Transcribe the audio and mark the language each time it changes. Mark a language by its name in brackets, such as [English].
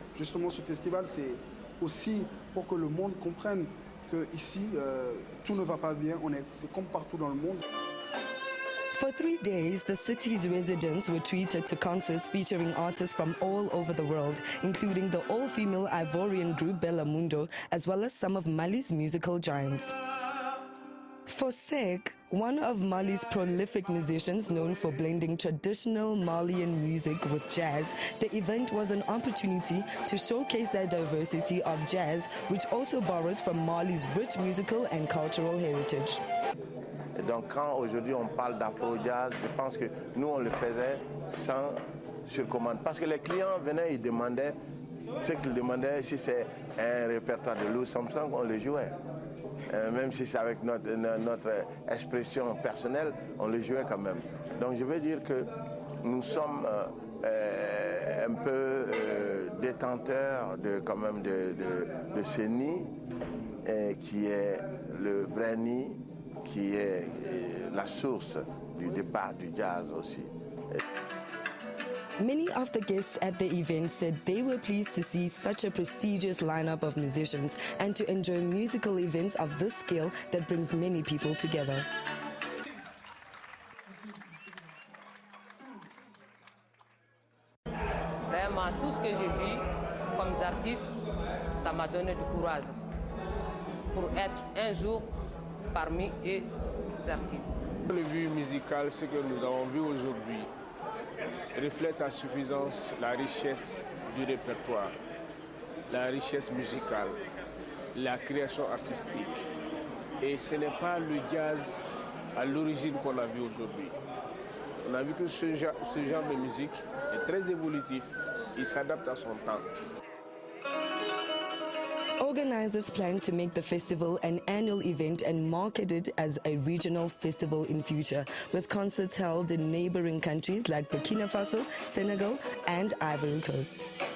[French] Justement, ce festival, c'est aussi pour que le monde comprenne qu'ici, tout ne va pas bien, c'est comme partout dans le monde. [English] For 3 days, the city's residents were treated to concerts featuring artists from all over the world, including the all-female Ivorian group Bella Mundo, as well as some of Mali's musical giants. For Sek, one of Mali's prolific musicians known for blending traditional Malian music with jazz, the event was an opportunity to showcase their diversity of jazz, which also borrows from Mali's rich musical and cultural heritage. [French] Et donc quand aujourd'hui on parle d'afro-jazz, je pense que nous on le faisait sans sur commande. Parce que les clients venaient, ils demandaient, ce qu'ils demandaient, si c'est un répertoire de Louis Armstrong, on le jouait. Même si c'est avec notre expression personnelle, on le jouait quand même. Donc je veux dire que nous sommes un peu détenteurs quand même de ce nid qui est le vrai nid, qui est la source du départ du jazz aussi. [English] Many of the guests at the event said they were pleased to see such a prestigious lineup of musicians and to enjoy musical events of this scale that brings many people together. [French] Vraiment, tout ce que j'ai vu comme artiste, ça m'a donné du courage pour être un jour parmi les artistes. Le vue musical, ce que nous avons vu aujourd'hui, reflète à suffisance la richesse du répertoire, la richesse musicale, la création artistique. Et ce n'est pas le jazz à l'origine qu'on a vu aujourd'hui. On a vu que ce genre de musique est très évolutif, il s'adapte à son temps. [English] Organizers plan to make the festival an annual event and market it as a regional festival in future, with concerts held in neighboring countries like Burkina Faso, Senegal, and Ivory Coast.